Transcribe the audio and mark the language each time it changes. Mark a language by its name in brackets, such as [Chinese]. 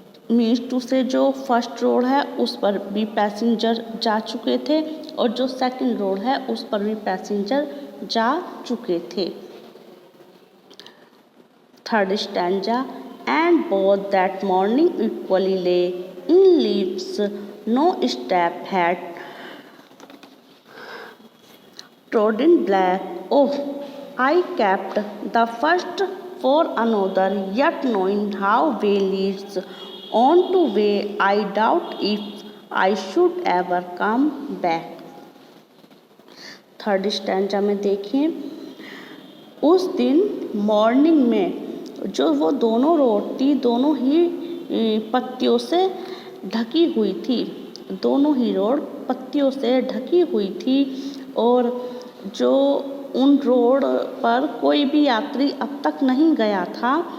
[Hindi] Means to से जो first road है उस पर भी पैसेंजर जा चुके थे और जो सेकंड रोड है उस पर भी पैसेंजर जा चुके थे। [English] Third stanza, and both that morning equally lay in leaves, no step had trodden black. Oh, I kept the first for another, yet knowing how way leads on to way, I doubt if I should ever come back. [Hindi] Third stanza में देखिए, उस दिन morning में जो वो दोनों road थी दोनों ही पत्तियों से ढकी हुई थी, दोनों ही रोड पत्तियों से ढकी हुई थी और जो उन रोड पर कोई भी यात्री अब तक नहीं गया था।